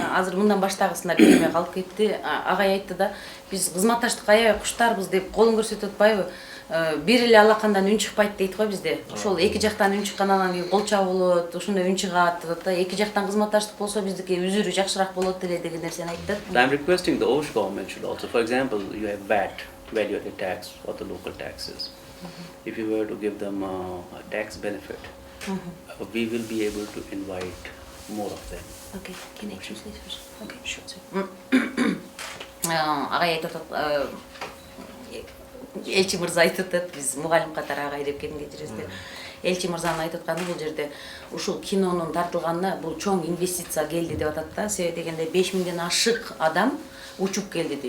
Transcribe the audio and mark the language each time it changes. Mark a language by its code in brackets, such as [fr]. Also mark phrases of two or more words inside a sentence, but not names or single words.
[ky] Азыр мындан баштагысына билбей калып кетти. Агай айтты да, биз кызматташтыкка аябай куштарбыз деп колун көрсөтүп атпайбы? Бир эле алакандан үн чыкпайт дейт го бизде. Ошол эки жактан үн чыккандан кийин кол чабылот, ошондой үн чыгат да. Эки жактан кызматташтык болсо биздики үзүрү жакшыраак болот эле деген нерсени айтты. [en] I'm requesting the Osh government should also, for example, you have VAT, value-added tax, or the local taxes. If you were to give them a tax benefit, we will be able to invite more of them. Okay, can I translate first? Okay, sure. [ky] Агай айтып атат, Элчи мырза айтып атат, биз мугалим катары агай деп келинге жүрөбүз. Элчи мырзанын айтып атканы бул жерде ушул кинонун тартылганына бул чоң инвестиция келди деп атат да. Себеби дегенде 5000ден ашык адам учуп келди дейт.